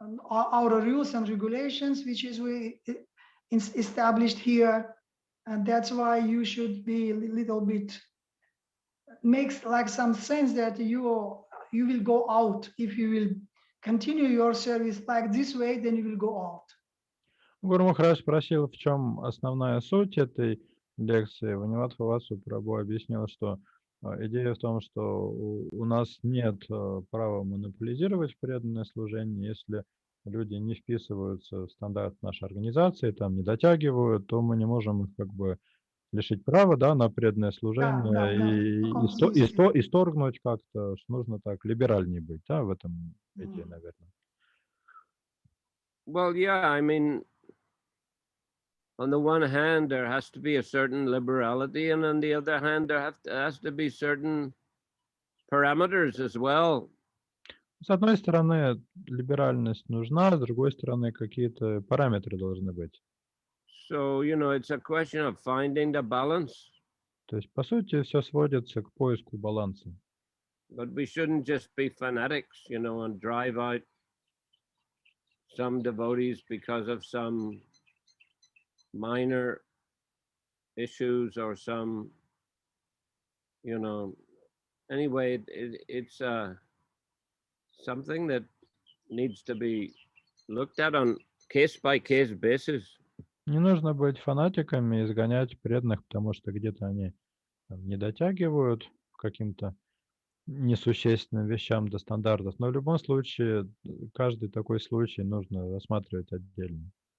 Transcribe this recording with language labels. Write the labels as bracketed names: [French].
[English] our rules and regulations, which is we established here, and that's why you should be a little bit makes like some sense that you will go out if you will continue your service like this way, then you will go out. [Russian] Гуру Махарадж спросил, в чем основная суть этой лекции. Ванидхас Прабху объяснил, что идея в том, что у нас нет права монополизировать преданное служение. Если люди не вписываются в стандарт нашей организации, там не дотягивают, то мы не можем их как бы лишить права, да, на преданное служение и исторгнуть как-то, что нужно так либеральнее быть, да, в этом идее, наверное. [English] Well, yeah, I mean, on the one hand, there has to be a certain liberality, and on the other hand, there has to be certain parameters as well. [Russian] С одной стороны, либеральность нужна, с другой стороны, какие-то параметры должны быть. [English] So, it's a question of finding the balance. [Russian] То есть, по сути, все сводится к поиску баланса. [English] But we shouldn't just be fanatics, and drive out some devotees because of some minor issues or some, anyway, it's something that needs to be looked at on case-by-case basis. [Russian] Не нужно быть фанатиками и изгонять преданных, потому что где-то они не дотягивают к каким-то несущественным вещам до стандартов. Но в любом случае, каждый такой случай нужно рассматривать отдельно.